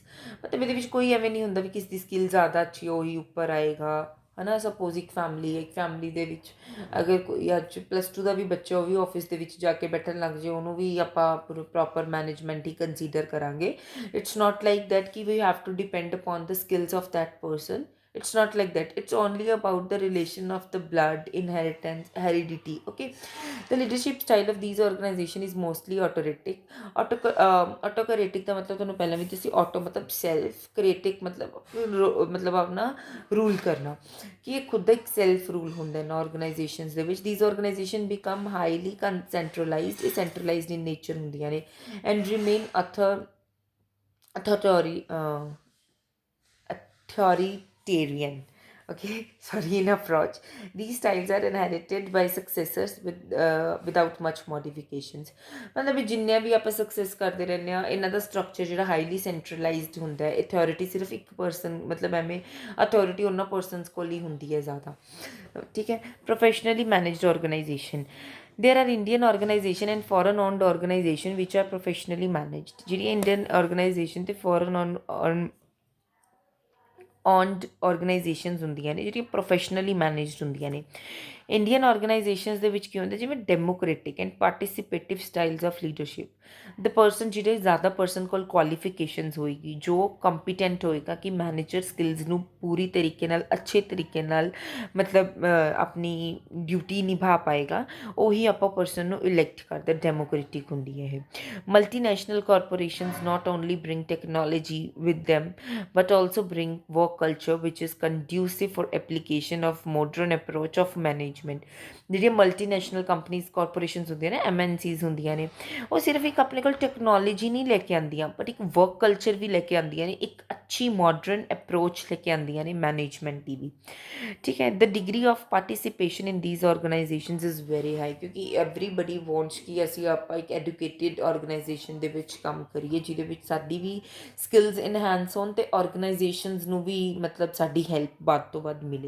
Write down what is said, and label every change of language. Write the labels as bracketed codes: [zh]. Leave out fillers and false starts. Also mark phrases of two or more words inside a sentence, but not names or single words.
[pa] ਮਤਲਬ ਇਹਦੇ ਵਿੱਚ ਕੋਈ ਐਵੇਂ ਨਹੀਂ ਹੁੰਦਾ ਵੀ ਕਿਸ ਦੀ ਸਕਿੱਲ ਜ਼ਿਆਦਾ ਅੱਛੀ ਉਹੀ ਉੱਪਰ ਆਏਗਾ ਹੈ ਨਾ। ਸਪੋਜ਼ ਇੱਕ ਫੈਮਿਲੀ ਦੇ ਵਿੱਚ ਅਗਰ ਕੋਈ ਅੱਜ +2 ਦਾ ਵੀ ਬੱਚਾ ਉਹ ਵੀ ਆਫਿਸ ਦੇ ਵਿੱਚ ਜਾ ਕੇ ਬੈਠਣ ਲੱਗ ਜਾਏ ਉਹਨੂੰ ਵੀ ਆਪਾਂ [en] proper management [pa] ਹੀ ਕੰਸੀਡਰ ਕਰਾਂਗੇ। [en] It's not like that ਕਿ we have to depend upon the skills of that person। It's not like that. It's only about the relation of the blood, inheritance, heredity. Okay, the leadership style of these organization is mostly autocratic। [pa] autocratic ਦਾ ਮਤਲਬ ਤੁਹਾਨੂੰ ਪਹਿਲਾਂ ਵੀ ਦੱਸੀ। auto ਮਤਲਬ ਸੈਲਫ, ਕ੍ਰੀਏਟਿਕ ਮਤਲਬ ਆਪਣਾ ਰੂਲ ਕਰਨਾ ਕਿ ਇਹ ਖੁਦ ਦਾ ਇੱਕ [en] self rule [pa] ਹੁੰਦਾ ਇਹਨਾਂ ਆਰਗੇਨਾਈਜੇਸ਼ਨਸ ਦੇ ਵਿੱਚ। [en] These organization become highly centralized. ਇਹ centralized in nature [pa] ਹੁੰਦੀਆਂ ਨੇ [en] and remain authoritarian. Okay, sorry, in approach. These styles are inherited by successors without much modifications। [pa] ਮਤਲਬ ਵੀ ਜਿੰਨੇ ਵੀ ਆਪਾਂ ਸਕਸੈਸ ਕਰਦੇ ਰਹਿੰਦੇ ਹਾਂ ਇਹਨਾਂ ਦਾ ਸਟਰਕਚਰ ਜਿਹੜਾ [en] highly centralized [pa] ਹੁੰਦਾ ਹੈ। ਅਥੋਰਿਟੀ ਸਿਰਫ ਇੱਕ ਪਰਸਨ ਮਤਲਬ ਐਵੇਂ ਅਥੋਰਿਟੀ ਉਹਨਾਂ ਪਰਸਨਸ ਕੋਲ ਹੀ ਹੁੰਦੀ ਹੈ ਜ਼ਿਆਦਾ। ਠੀਕ ਹੈ, [en] professionally managed organization. There are Indian organization and foreign owned organization which are professionally managed। [pa] ਜਿਹੜੀ [en] Indian organization [pa] ਤੇ [en] foreign owned organizations [pa] ਹੁੰਦੀਆਂ ਨੇ ਜਿਹੜੀਆਂ [en] professionally managed [pa] ਹੁੰਦੀਆਂ ਨੇ। [en] Indian organizations [pa] ਦੇ ਵਿੱਚ ਕੀ ਹੁੰਦਾ, ਜਿਵੇਂ [en] democratic and participative styles of leadership. the person, [pa] ਜਿਹੜੇ ਜ਼ਿਆਦਾ ਪਰਸਨ ਕੋਲ ਕੁਆਲੀਫਿਕੇਸ਼ਨਸ ਹੋਏਗੀ, ਜੋ ਕੰਪੀਟੈਂਟ ਹੋਏਗਾ ਕਿ [en] manager skills [pa] ਨੂੰ ਪੂਰੀ ਤਰੀਕੇ ਨਾਲ, ਅੱਛੇ ਤਰੀਕੇ ਨਾਲ ਮਤਲਬ ਆਪਣੀ ਡਿਊਟੀ ਨਿਭਾ ਪਾਏਗਾ, ਉਹੀ ਆਪਾਂ ਪਰਸਨ ਨੂੰ ਇਲੈਕਟ ਕਰਦੇ। ਡੈਮੋਕ੍ਰੈਟਿਕ ਹੁੰਦੀ ਹੈ ਇਹ। [en] multinational corporations not only bring technology with them but also bring work culture which is conducive for application of modern approach of management. [pa] ਜਿਹੜੀਆਂ [en] multinational companies corporations [pa] ਹੁੰਦੀਆਂ ਨੇ, MNCs ਹੁੰਦੀਆਂ ਨੇ, ਉਹ ਸਿਰਫ ਇੱਕ ਆਪਣੇ ਕੋਲ ਟੈਕਨੋਲੋਜੀ ਨਹੀਂ ਲੈ ਕੇ ਆਉਂਦੀਆਂ, ਬਟ ਇੱਕ [en] work culture [pa] ਵੀ ਲੈ ਕੇ ਆਉਂਦੀਆਂ ਨੇ, ਇੱਕ ਅੱਛੀ [en] modern approach [pa] ਲੈ ਕੇ ਆਉਂਦੀਆਂ ਨੇ ਮੈਨੇਜਮੈਂਟ ਦੀ ਵੀ। ਠੀਕ ਹੈ। [en] the degree of participation in these organizations is very high, [pa] ਕਿਉਂਕਿ [en] everybody wants [pa] ਕਿ ਅਸੀਂ ਆਪਾਂ ਇੱਕ [en] educated organization [pa] ਦੇ ਵਿੱਚ ਕੰਮ ਕਰੀਏ, ਜਿਹਦੇ ਵਿੱਚ ਸਾਡੀ ਵੀ ਸਕਿੱਲਸ ਇਨਹੈਂਸ ਹੋਣ ਅਤੇ ਆਰਗੇਨਾਈਜੇਸ਼ਨਸ ਨੂੰ ਵੀ ਮਤਲਬ ਸਾਡੀ ਹੈਲਪ ਵੱਧ ਤੋਂ ਵੱਧ ਮਿਲੇ।